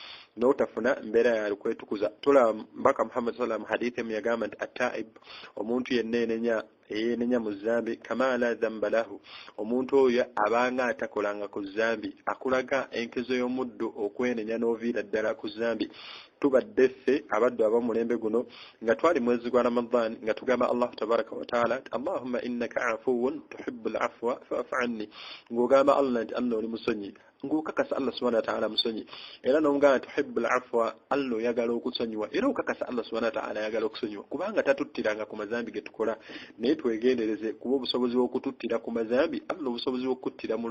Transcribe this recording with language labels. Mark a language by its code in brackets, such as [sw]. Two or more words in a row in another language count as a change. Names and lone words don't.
[lg] tulaba mbaka Muhammad sallallahu hadithi emu yagamba nti ataib omuntu yenna eyenenya mu zambi [ar] كما لا ذنب له [lg] omuntu oyo abanga atakolanga ku zambi akulaga enkezo y'omuddu okwenenya n'oviira ddala ku zambi tubadde ffe abaddu ab'omulembe guno nga twali mwezi gwa Ramadan nga tugamba [ar] الله تبارك وتعالى اللهم إنك عفو تحب العفو فاعف عني [lg] ng'ogamba Allah nti Allah oli musonyi ng'okakasa [ar] الله سبحانه وتعالى [lg] musonyi era n'omugamba [ar] تحب العفو [lg] Allah oyagala okusonyiwa era okakasa [ar] الله سبحانه وتعالى [lg] ayagala okusonyiwa kubanga tatuttiranga ku mazambi ge tukola naye twegendereze kuba obusobozi bw'okututtira ku mazambi Allah obusobozi bw'okuttira